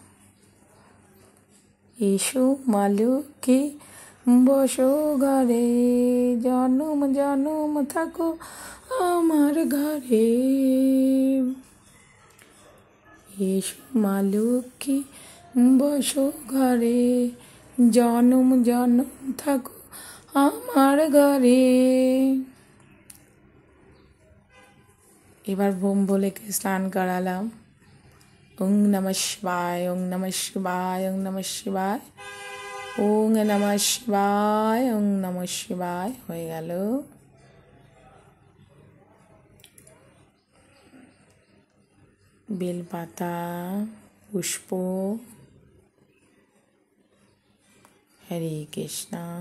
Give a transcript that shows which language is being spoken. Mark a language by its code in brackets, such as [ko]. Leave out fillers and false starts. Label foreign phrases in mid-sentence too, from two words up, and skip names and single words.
[bn] এসো মা লক্ষ্মী বসো ঘরে, জনম জনম থাকো আমার ঘরে। এসো মা লক্ষ্মী বসো ঘরে, জনম জনম থাকো আমার ঘরে। এবার বোম বলে স্নান করালাম। [sa] ওং নমঃ শিবায়, ওং নমঃ শিবায়, ওং নমঃ শিবায়, ওং নমঃ শিবায়, ওং নমঃ শিবায় [bn] হয়ে গেল। বেলপাতা, পুষ্প, হরে কৃষ্ণ।